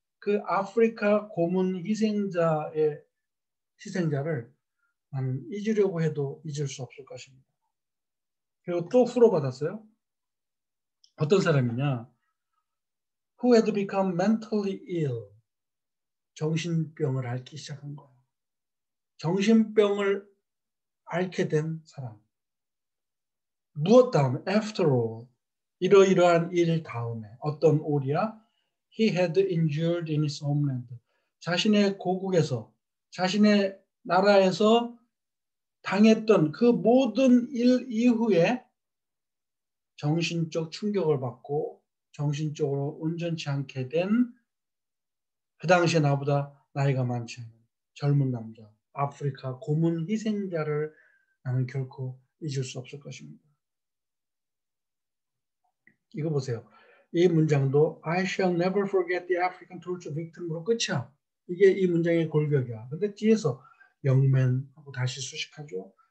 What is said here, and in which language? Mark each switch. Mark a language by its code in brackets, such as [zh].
[ko] 그 아프리카 고문 희생자를 나는 잊으려고 해도 잊을 수 없을 것입니다. 그리고 또 후로받았어요. 어떤 사람이냐? [en] Who had become mentally ill. [ko] 정신병을 앓기 시작한 거예요. 정신병을 앓게 된 사람. 무엇 다음에? [en] After all. [ko] 이러이러한 일 다음에. 어떤 올이야? [en] He had endured in his homeland. [ko] 자신의 고국에서, 자신의 나라에서 당했던 그 모든 일 이후에 정신적 충격을 받고 정신적으로 온전치 않게 된 그 당시에 나보다 나이가 많지 않은 젊은 남자, 아프리카 고문 희생자를 나는 결코 잊을 수 없을 것입니다. 이거 보세요. 이 문장도 [en] I shall never forget the African torture victim으로 끝이야. [ko] 이게 이 문장의 골격이야. 근데 뒤에서 영맨하고 다시 수식하죠.